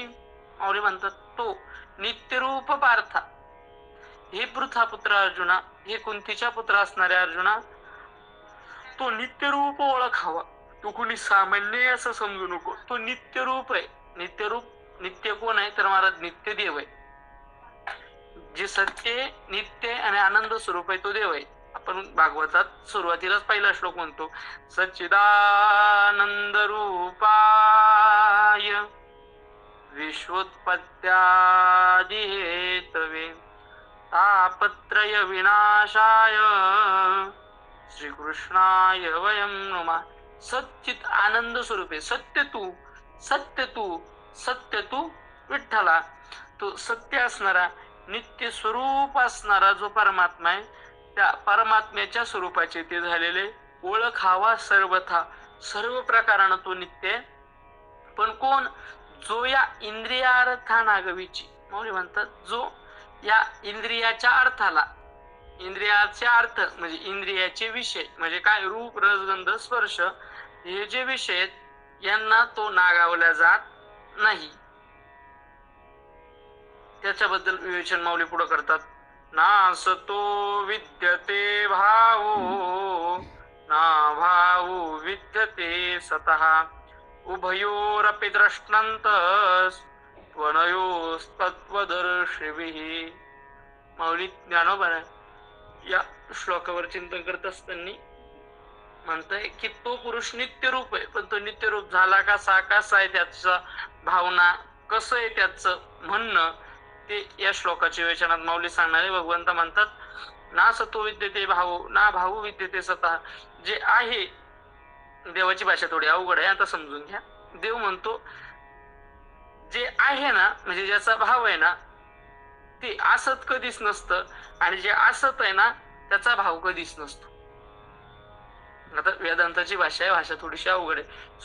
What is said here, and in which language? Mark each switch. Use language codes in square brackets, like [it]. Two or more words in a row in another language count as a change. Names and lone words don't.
[mr] माऊली म्हणतात तो नित्य रूप पार्था, हे पृथा पुत्र अर्जुना, हे कुंतीच्या पुत्र असणाऱ्या अर्जुना, तो नित्य रूप ओळखावा. तो कुणी सामान्य असं समजू नको, तो नित्य रूप आहे. नित्य रूप, नित्य कोण आहे तर महाराज नित्य देव आहे. जे सत्य नित्य आणि आनंद स्वरूप आहे तो देव आहे. आपण भागवतात सुरुवातीलाच पहिला श्लोक म्हणतो, [sa] सच्चिदानंद रूपाय विश्वोत्पत्त्यादि हेतवे तापत्रय विनाशाय श्रीकृष्णाय वयं नमः. [mr] सच्चित आनंद स्वरूप आहे, सत्य तू, सत्य तू, सत्य तू विठ्ठला. तो सत्य असणारा, नित्य स्वरूप असणारा जो परमात्मा आहे, त्या परमात्म्याच्या स्वरूपाचे ते झालेले. ओळखावा सर्वथा, सर्व प्रकारानं तो नित्य आहे. पण कोण? जो या इंद्रियार्थानागवीची, माऊली म्हणतात जो या इंद्रियाच्या अर्थाला, इंद्रियाचे अर्थ म्हणजे इंद्रियाचे विषय म्हणजे काय? रूप रस गंध स्पर्श हे जे विषय आहेत यांना तो नागावला जात नाही. त्याच्याबद्दल विवेचन माऊली पुढे करतात. [sa] नासतो विद्यते भावो ना भावो विद्यते सतः उभयोरपि द्रष्टंतस् त्वनयोस्तत्वदर्शिभिः. [mr] माऊली ज्ञानोबा या श्लोकावर चिंतन करत असताना म्हणताय की तो पुरुष नित्य रूप आहे, पण तो नित्य रूप झाला कसा, कसा आहे त्याचा भावना, कसं आहे त्याचं म्हणणं, ते या श्लोकाच्या विवेचनात माऊली सांगणारे. भगवंत म्हणतात [sa] ना सतो विद्यते भावो ना भावो विद्यते सतः. [mr] जे आहे, देवाची भाषा थोडी अवघड आहे, आता समजून घ्या. देव म्हणतो जे आहे ना, म्हणजे ज्याचा भाव आहे ना, ते असत कधीच नसतं, आणि जे असत आहे ना त्याचा भाव कधीच नसतो. आता वेदांताची भाषा आहे, भाषा थोडीशी अवघड आहे.